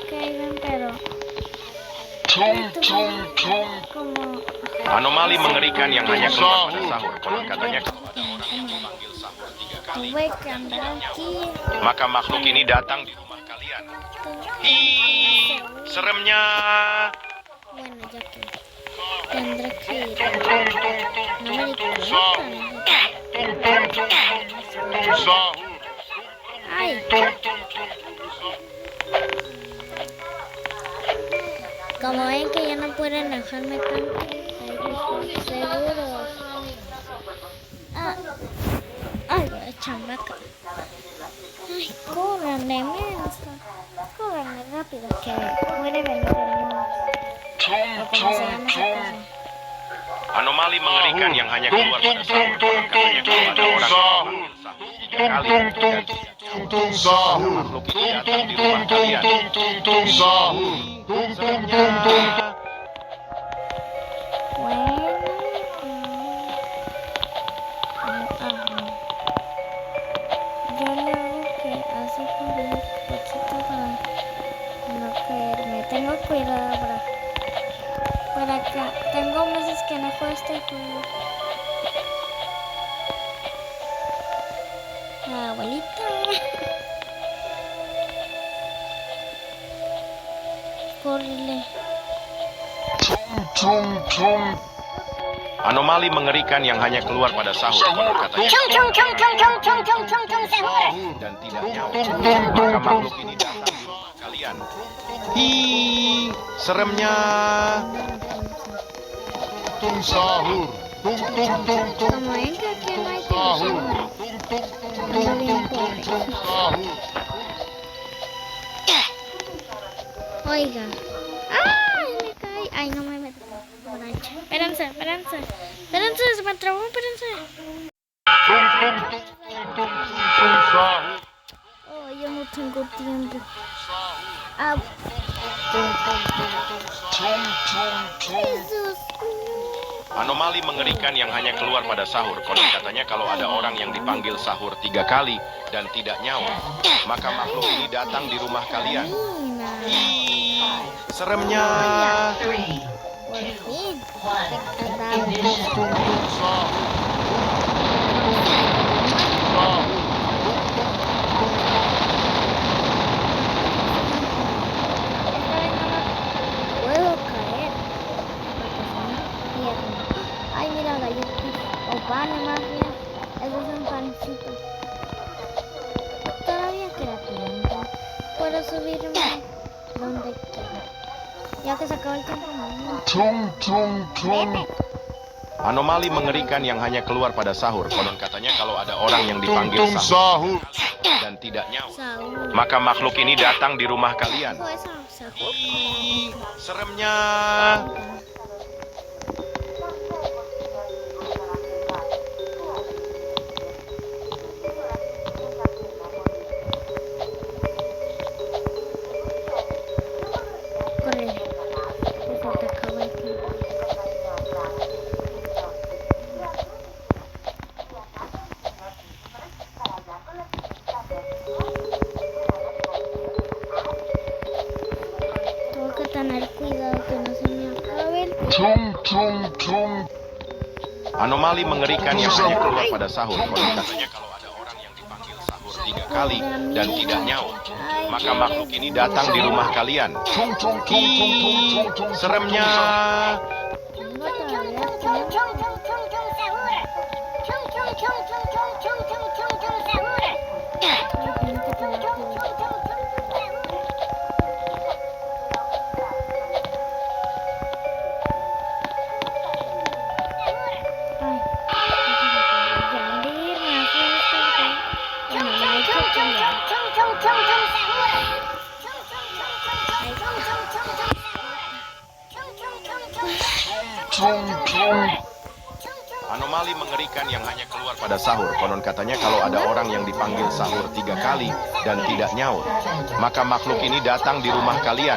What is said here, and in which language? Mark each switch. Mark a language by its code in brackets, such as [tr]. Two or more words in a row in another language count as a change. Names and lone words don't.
[es] bailan, pero como [id] Anomali mengerikan yang hanya keluar pada sahur. Konon katanya kalau ada orang yang memanggil sahur 3 kali, [es] tuve que andar aquí. [id] maka makhluk ini datang di rumah kalian. Hi, seremnya. [es] Bueno, ya que tendré que ir. No me di cuenta. Ay, como ven que ya no pueden dejarme tanto, seguros. Ay, chambaca. Ay, corran de mensa. Corran de rápido que puede venir el mundo. O como se llama esa cosa. [id] Anomali mengerikan yang hanya keluar pada sahur. Konon katanya kalau ada orang yang memanggil sahur 3 kali dan tidak jawab, makhluk ini datang di rumah kalian. Seremnya. [es] Yo le hago que así con un poquito para no caerme. Tengo cuidado para que tengo meses que no juego este juego. Abuelita. Córrele. [id] Anomali mengerikan yang hanya keluar pada sahur. Konon katanya dan tidak nyawa, maka makhluk ini datang di rumah kalian. Hi, seremnya. Sahur. [es] Como ven que aquí no hay televisión, ando bien pobre. Oiga. ¡Ay, me caí! ¡Ay, no me meto! Borracha. Espérense. Se me trabó, espérense. Oh, yo no tengo tiempo. Jesús. [id] Anomali mengerikan yang hanya keluar pada sahur. Konon katanya kalau ada orang yang dipanggil sahur 3 kali dan tidak nyawa, maka makhluk ini datang di rumah kalian. Hi, seremnya. [es] Por fin. Puedo caer. Porque si no, pierdo. Ay, mira, galletas. O pan, más bien. Eso es un pancito. Todavía queda tiempo. Puedo subirme donde quiera. Ya que se acabó el tiempo, Vete. [id] Anomali mengerikan yang hanya keluar pada sahur. Konon katanya kalau ada orang yang dipanggil sahur dan tidak nyawa, Saúl. maka makhluk ini datang di rumah kalian. [es] Dijo eso, Saúl. [id] Hi, seremnya. [es] Corre. Que se te acabó el tiempo. Tengo que tener cuidado que no se me acabe el tiempo. [id] Anomali mengerikan yang hanya keluar pada sahur. Konon katanya kalau ada orang yang dipanggil sahur 3 kali dan tidak nyawa, maka makhluk ini datang di rumah kalian. Hi, seremnya. [es] Tengo todavía tiempo. Pero tengo que tener cuidado. Ay, ya Andy, me asusta. Bueno, me ha hecho cambiar. [id] Anomali mengerikan yang hanya keluar pada sahur. Konon katanya kalau ada orang yang dipanggil sahur 3 kali dan tidak nyawa, maka makhluk ini datang di rumah kalian.